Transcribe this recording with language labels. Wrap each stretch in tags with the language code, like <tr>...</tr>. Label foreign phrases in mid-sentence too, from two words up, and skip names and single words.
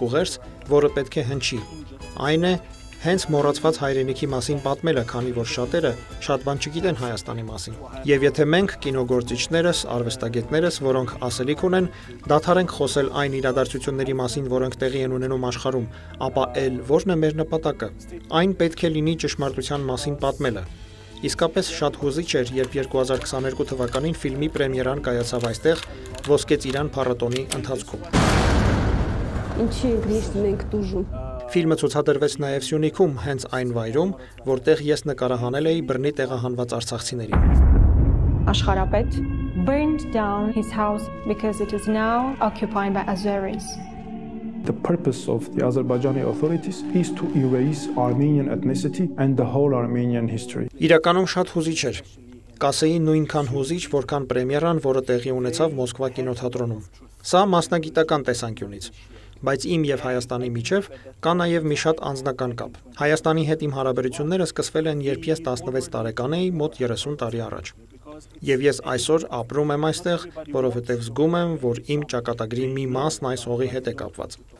<hy>ուղերձ, որը պետք է հնչի։ Այն է հենց Մոռացված հայրենիքի մասին պատմելը, քանի որ շատերը շատ բան չգիտեն Հայաստանի մասին։ Եվ եթե մենք կինոգործիչներս, արվեստագետներս, որոնք ասելիք ունեն, դադարենք խոսել այն իրադարձությունների մասին, որոնք տեղի են ունենում աշխարհում, ապա ել ո՞րն է մեր նպատակը։ Այն պետք է լինի ճշմարտության մասին պատմելը։ Իսկապես շատ հուզիչ էր, երբ 2022 թվականին ֆիլմի պրեմիերան կայացավ այստեղ, Ոսկե ծիրան փառատոնի ընթացքում։ Ինչի միշտ մենք տուժում։ Ֆիլմը ցուցադրվեց նաև Սյունիքում, հենց այն վայրում, որտեղ ես նկարահանել էի բռնի տեղահանված արցախցիներին։</hy> <en>Աշխարհապետ burned down his house because it is now occupied by Azeris. The purpose of the Azerbaijani authorities is to erase Armenian ethnicity and the whole Armenian history.</en> <hy>Իրականում շատ հուզիչ էր։ Կասեի նույնքան հուզիչ, որքան պրեմիերան, որը տեղի ունեցավ Մոսկվա կինոթատրոնում։ Սա մասնագիտական տեսանկյունից, բայց իմ եւ Հայաստանի միջև կա նաեւ մի շատ անձնական կապ։ Հայաստանի հետ իմ հարաբերությունները սկսվել են, երբ ես 16 տարեկան էի, մոտ 30 տարի առաջ։ Եվ ես այսօր ապրում եմ այստեղ, որովհետև զգում եմ, որ իմ ճակատագրի մի մասն այս հողի հետ է կապված։</hy>